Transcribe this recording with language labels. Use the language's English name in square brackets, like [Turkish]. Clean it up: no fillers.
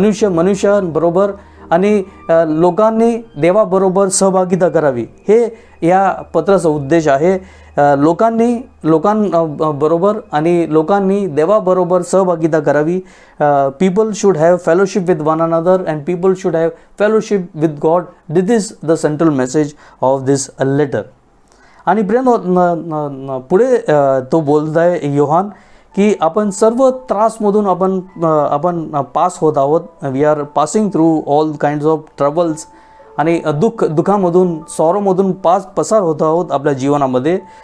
[Marathi] मनुष्यांबरोबर आणि लोकांनी देवाबरोबर सहभागिता करावी, हे या पत्राचा उद्देश आहे. लोकांबरोबर आणि लोकांनी देवाबरोबर सहभागिता करावी. [English] People should have fellowship with one another and people should have fellowship with God. This is the central message of this letter. [Marathi] आणि प्रिय पुढे तो बोलत आहे योहान की आपण सर्व त्रासमधून आपण पास होत आहोत. [English] we are passing through all kinds of troubles [Marathi] आणि दुःखामधून सॉरोमधून पसार होत आहोत आपल्या जीवनामध्ये.